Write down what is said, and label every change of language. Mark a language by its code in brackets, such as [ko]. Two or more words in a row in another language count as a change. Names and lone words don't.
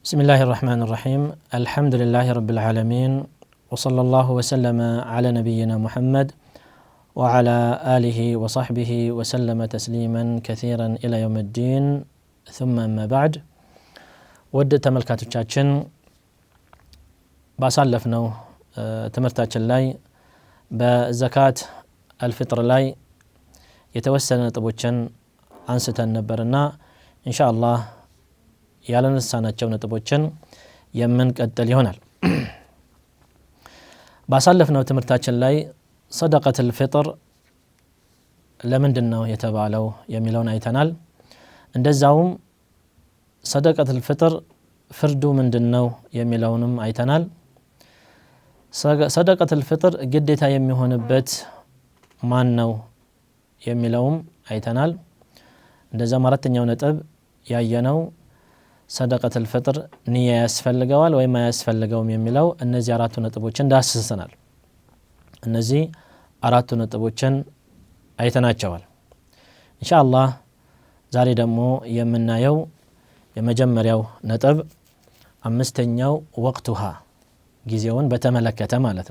[ar] بسم الله الرحمن الرحيم الحمد لله رب العالمين وصلى الله وسلم على نبينا محمد وعلى آله وصحبه وسلم تسليما كثيرا إلى يوم الدين ثم أما بعد [am] ውድ ተመልካቾቻችን ባሳለፍነው ትምህርታችን ላይ በዘካት الفطر ላይ የተወሰነ ነጥቦችን አንስተን ነበርና ኢንሻአላህ ያለነሳናቸው ነጥቦችን የምንቀጥል ይሆናል። ባሳለፍነው ትምህርታችን ላይ [ar] صدقة الفطر [am] ለምንድነው የተባለው የሚለውን አይተናል። እንደዛውም [ar] صدقة الفطر [am] ፍርዱ ምንድነው የሚለውንም አይተናል። [ar] صدقة الفطر [am] ግዴታ የሚሆንበት ማን ነው የሚለውም አይተናል። እንደዛም አራተኛው ነጥብ ያየነው [ar] صدقة الفطر [am] ንያ ያስፈልገዋል ወይ ማያስፈልገውም የሚለው እነዚህ አራቱ ነጥቦችን ዳስሰናል። እነዚህ አራቱ ነጥቦችን አይተናቸዋል። ኢንሻአላህ ዛሬ ደግሞ የምናየው የመጀመሪያው ነጥብ አምስተኛው ወቅቱሃ ጊዜውን በተመለከተ ማለት